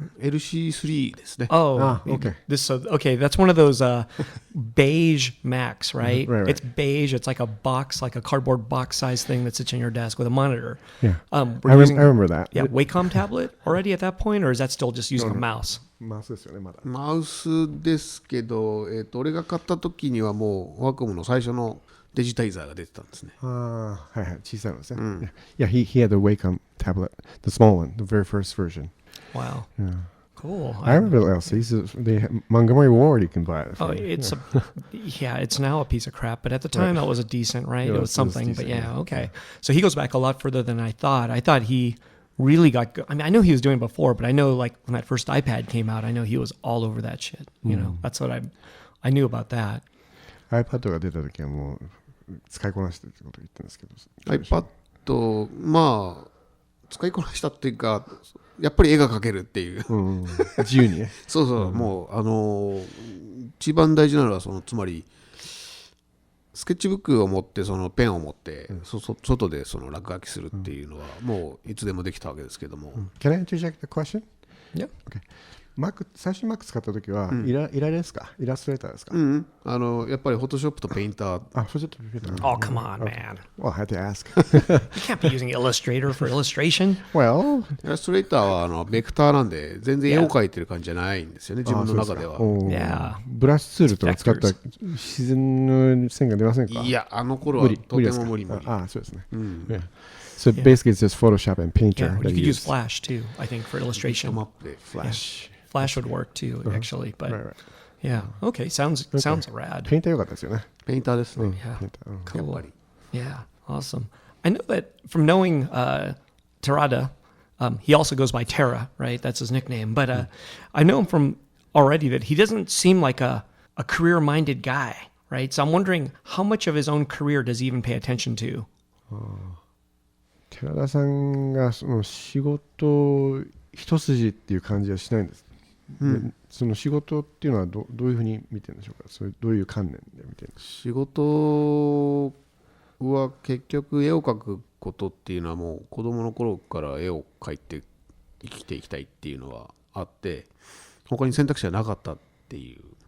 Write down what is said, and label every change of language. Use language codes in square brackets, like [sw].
[ja] LC3 ですね。 [en] Oh, okay. Okay, that's one of those beige Macs, right? Right. It's beige. It's like a box, like a cardboard box size thing that sits on your desk with a monitor. Yeah. I We're using, remember that. yeah, Wacom tablet already at that point, or is that still just using a mouse? [ja] マウスですよね、まだ。マウスですけど、俺が買った時にはもうワコムの最初のデジタイザーが出てたんですね。はいはい、小さいのですね。 [en] Yeah, he had the Wacom tablet, the small one, the very first version. Wow. Yeah. Cool. I remember Montgomery Ward you can buy it from. Oh, it's it's now a piece of crap, but at the time that was a decent, right? It was something, decent, but yeah, okay. So he goes back a lot further than I thought. I thought he really got good. I mean, I know he was doing before, but I know like when that first iPad came out, I know he was all over that shit. You know, that's what I knew about that. [ja] iPad が出た時はもう使いこなしてってことを言ってるんですけど。 iPad、まあ使いこなしたっていうか、やっぱり絵が描けるっていう、自由にね。そうそう、もう一番大事なのはつまりスケッチブックを持ってそのペンを持って、外でその落書きするっていうのはもういつでもできたわけですけども。 [en] Can I interject the question? Yeah. Okay. [ja] Mac 最初 Mac 使った時はイラですか？イラストレーターですか？やっぱりフォトショップとペインター。あ、フォトショップとペインター。 [en] Oh, come on, man. Well, I had to ask. You can't be using Illustrator for illustration. Well, [ja] イラストレーターはベクターなんで全然絵を描いてる感じじゃないんですよね、自分の中では。 [en] Yeah. [ja] ブラッシュツールとか使ったら自然の線が出ませんか？いや、あの頃はとても無理。あ、そうですね。Yeah. [en] So basically it's just Photoshop and Painter. Yeah, you could use Flash too, I think, for illustration. [ja] マップでフラッシュ。 [en] Flash would work too, actually. But Right. yeah, okay, sounds rad. [ja] ペインター良かったですよね。ペインターですね。 [en] Yeah, [ja] ペインター。やっ [en] cool. [ja] ぱり。 [en] Yeah, awesome. I know that from knowing Terada, he also goes by Terra, right? That's his nickname. But I know him from already that he doesn't seem like a career-minded guy, right? So I'm wondering how much of his own career does he even pay attention to? [ja] 寺田さんがその仕事一筋っていう感じはしないんです。でその仕事っていうのはどういうふうに見てるんでしょうか？それどういう観念で見てるんですか？仕事は結局絵を描くことっていうのはもう子供の頃から絵を描いて生きていきたいっていうのはあって、他に選択肢はなかったっていう、